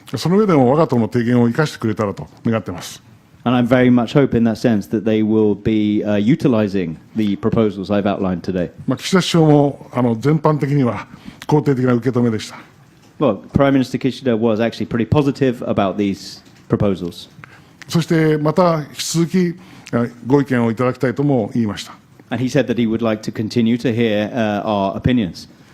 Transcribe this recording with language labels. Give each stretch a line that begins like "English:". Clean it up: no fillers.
Japanese: その上でも我が党の提言を生かしてくれたらと願っています。
English: And I very much hope in that sense that they will be utilizing the proposals I've outlined today.
Japanese: 岸田首相も全般的には肯定的な受け止めでした。
English: Well, Prime Minister Kishida was actually pretty positive about these proposals.
Japanese: そしてまた引き続きご意見をいただきたいとも言いました。
English: And he said that he would like to continue to hear our opinions.